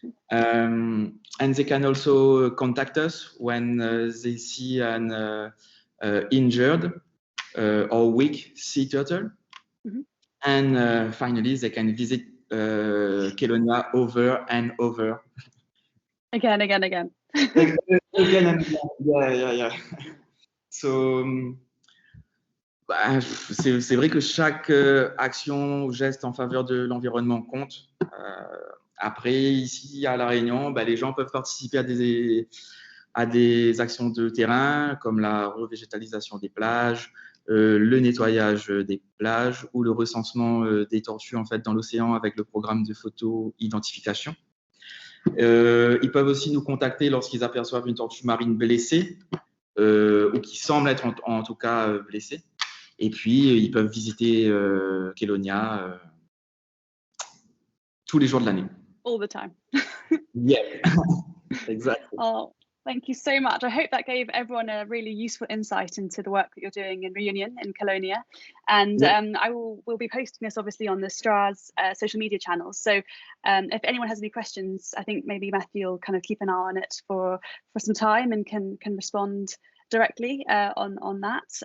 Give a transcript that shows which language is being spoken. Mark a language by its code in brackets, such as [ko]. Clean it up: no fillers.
[en] And they can also contact us when they see an injured or weak sea turtle. Mm-hmm. And finally, they can visit Kelonia over and over. Again. Again and again. Yeah. [fr] So, c'est vrai que chaque action ou geste en faveur de l'environnement compte. Après, ici, à La Réunion, les gens peuvent participer à des actions de terrain, comme la revégétalisation des plages, le nettoyage des plages ou le recensement des tortues en fait, dans l'océan avec le programme de photo-identification. Ils peuvent aussi nous contacter lorsqu'ils aperçoivent une tortue marine blessée ou qui semble être en tout cas blessée. Et puis, ils peuvent visiter Kelonia tous les jours de l'année. [en] All the time. Yeah, exactly. Oh, thank you so much. I hope that gave everyone a really useful insight into the work that you're doing in Reunion in Kelonia. And we'll be posting this obviously on the STRA's social media channels. So if anyone has any questions, I think maybe Matthew will kind of keep an eye on it for some time and can respond directly on that.